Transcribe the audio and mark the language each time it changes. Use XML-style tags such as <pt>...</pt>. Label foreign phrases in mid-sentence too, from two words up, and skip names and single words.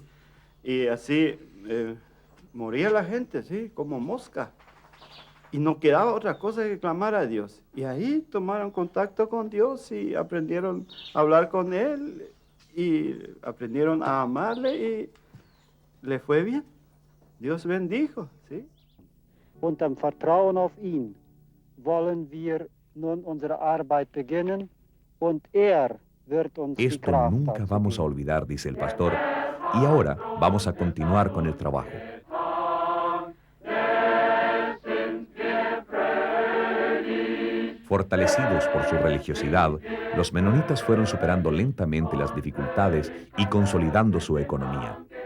<es>Y así moría la gente, ¿sí? Como mosca. Y no quedaba otra cosa que clamar a Dios. Y ahí tomaron contacto con Dios y aprendieron a hablar con Él y aprendieron a amarle y le fue bien. Dios bendijo, ¿sí?</es> <de>Und im Vertrauen auf ihn wollen wir nun unsere Arbeit beginnen und wird uns die</de> <es>Esto</es> <de>Kraft</de> <es>nunca</es> <de>dazu</de> <es>vamos a</es> <de>geben.</de> <es>olvidar, dice el pastor, y ahora vamos a continuar con el trabajo. Fortalecidos por su religiosidad, los menonitas fueron superando lentamente las dificultades y consolidando su economía.</es>